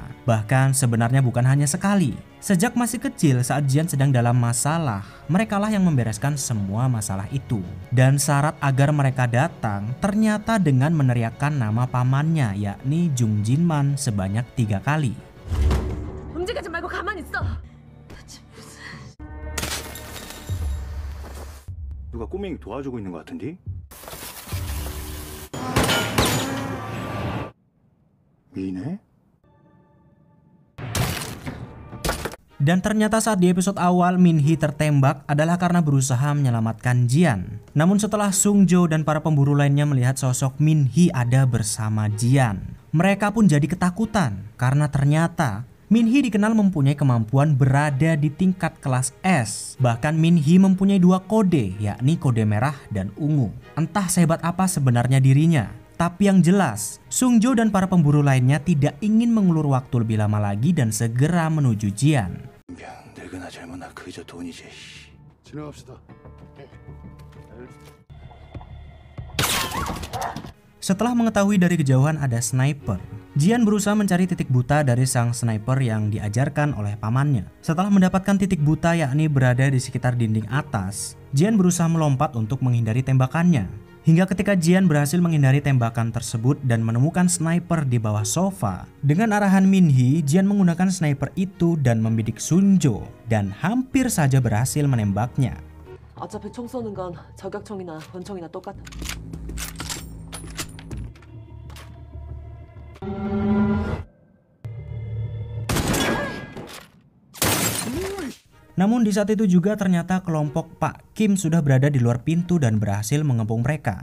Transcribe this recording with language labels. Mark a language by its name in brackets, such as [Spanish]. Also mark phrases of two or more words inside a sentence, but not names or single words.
[Indonesian] Bahkan sebenarnya bukan hanya sekali. Sejak masih kecil saat Jian sedang dalam masalah, merekalah yang membereskan semua masalah itu. Dan syarat agar mereka datang ternyata dengan meneriakkan nama pamannya, yakni Jung Jinman sebanyak 3 kali. [Korean] 움직이지 말고 가만히 있어. 누가 꼬맹이 도와주고 있는 것 같은데? 미네? [Indonesian] Dan ternyata saat di episode awal Min Hee tertembak adalah karena berusaha menyelamatkan Jian. Namun setelah Sung Jo dan para pemburu lainnya melihat sosok Min Hee ada bersama Jian, mereka pun jadi ketakutan karena ternyata Min Hee dikenal mempunyai kemampuan berada di tingkat kelas S. Bahkan Min Hee mempunyai 2 kode, yakni kode merah dan ungu. Entah sehebat apa sebenarnya dirinya. Tapi yang jelas, Sung Jo dan para pemburu lainnya tidak ingin mengulur waktu lebih lama lagi dan segera menuju Jian. [Korean] 늙으나 젊으나 그저 돈이지. 지나갑시다. [Indonesian] Setelah mengetahui dari kejauhan ada sniper, Jian berusaha mencari titik buta dari sang sniper yang diajarkan oleh pamannya. Setelah mendapatkan titik buta yakni berada di sekitar dinding atas, Jian berusaha melompat untuk menghindari tembakannya. Hingga ketika Jian berhasil menghindari tembakan tersebut dan menemukan sniper di bawah sofa, dengan arahan Min Hee, Jian menggunakan sniper itu dan membidik Sung Jo dan hampir saja berhasil menembaknya. [Korean] 어차피 총 쏘는 건 저격총이나 권총이나 똑같아. [Indonesian] Namun di saat itu juga ternyata kelompok Pak Kim sudah berada di luar pintu dan berhasil mengepung mereka.